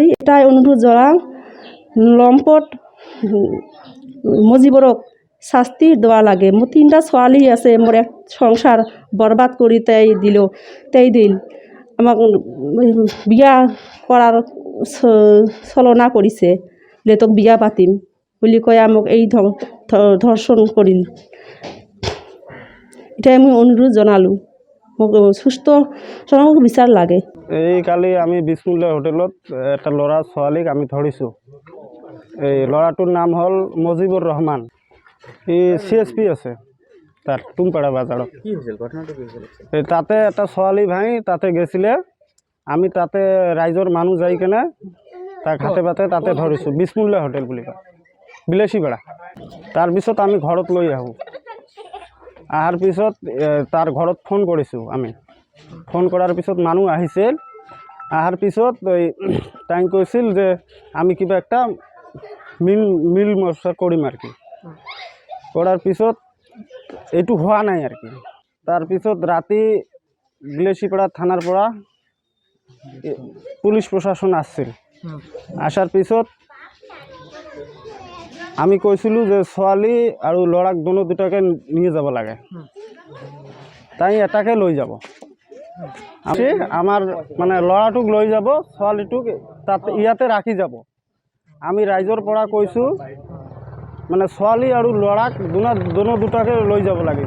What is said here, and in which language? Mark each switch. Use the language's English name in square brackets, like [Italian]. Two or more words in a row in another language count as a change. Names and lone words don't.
[Assamese] এটাই অনুরোধ জানাং, লম্পট মজিবুরক শাস্তি দেওয়া লাগে। মোর 3টা ছোৱালী আছে, মোর এক সংসার বরবাদ করি দিল। আমাক বিয়া করার ছলনা করিছে, বলে তোক বিয়া পাতিম বুলি কয় আমাক এই ধর্ষণ করিল। এটাই আমি অনুরোধ জানালো, মোক সুস্থ বিচার লাগে। এই কালি আমি বিছমিল্লা হোটেলত একটা ল'ৰা ছোৱালীক আমি ধৰিছোঁ। এই ল'ৰাটোৰ নাম হ'ল মজিবুর রহমান। ই CSP আছে তার টুমপাড়া বাজাৰত। কি হৈছিল ঘটনাটো? কি হৈছিল? তাতে একটা ছোৱালী ভাই তাতে গেছিলে। আমি তাতে রাইজৰ মানুহ যাই কেনে তাক হাতে পাতে তাতে ধৰিছোঁ। বিছমিল্লা হোটেল বুলি কয়, বিলাসীপাড়া। তাৰপিছত আমি ঘৰত লৈ আহোঁ। আহাৰ পিছত তাৰ ঘৰত ফোন কৰিছোঁ আমি। ফোন কৰাৰ পিছত মানুহ আহিছিল। আহাৰ পিছত তাই কৈছিল যে আমি কিবা একটা মিল মশলা কৰিম আর কি। করার পিছত এইটো হোৱা নাই আর কি। তাৰপিছত ৰাতি বিলাসীপাড়া থানার পৰা পুলিশ প্রশাসন আসছিল। আসার পিছত আমি কৈছিলোঁ যে ছোৱালী আৰু ল'ৰাক দুটাকে নিয়ে যাব লাগে, তাই এটাকে লৈ যাব। আমাৰ মানে ল'ৰাটোক লৈ যাব, ছোৱালীটোক তাতে ইয়াতে ৰাখি যাব। আমি ৰাইজৰ পৰা কৈছোঁ মানে ছোৱালী আৰু ল'ৰাক দুটাকে লৈ যাব লাগিব।